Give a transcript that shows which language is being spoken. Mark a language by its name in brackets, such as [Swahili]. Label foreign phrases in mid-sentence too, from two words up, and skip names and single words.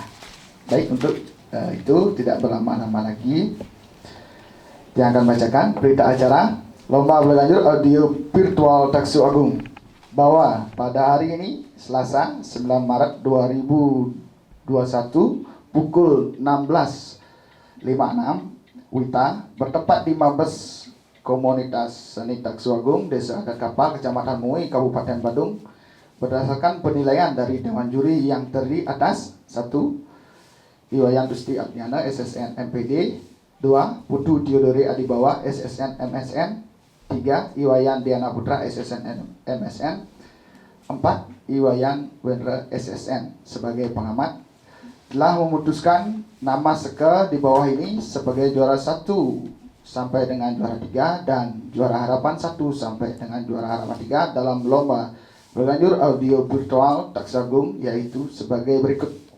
[Indonesian] Baik, untuk itu tidak berlama-lama lagi, yang akan bacakan berita acara Lomba Berlanjut Audio Virtual Taksu Agung, bahwa pada hari ini Selasa 9 Maret 2021 pukul 16.56 WITA bertepat di Mabes Komunitas Seni Taksu Agung Desa Adat Kapal Kecamatan Mui Kabupaten Badung, berdasarkan penilaian dari Dewan Juri yang terdiri atas 1. Iwayan Dusti Abdiana SSN MPD, 2. Putu Diodore Adibawa SSN MSN, 3. Iwayan Diana Putra SSN MSN, 4. Iwayan Wendra SSN. Sebagai pengamat telah memutuskan nama Seke di bawah ini sebagai juara 1 sampai dengan juara 3 dan juara harapan 1 sampai dengan juara harapan 3 dalam lomba berlanjut audio virtual Taksagung, yaitu sebagai berikut.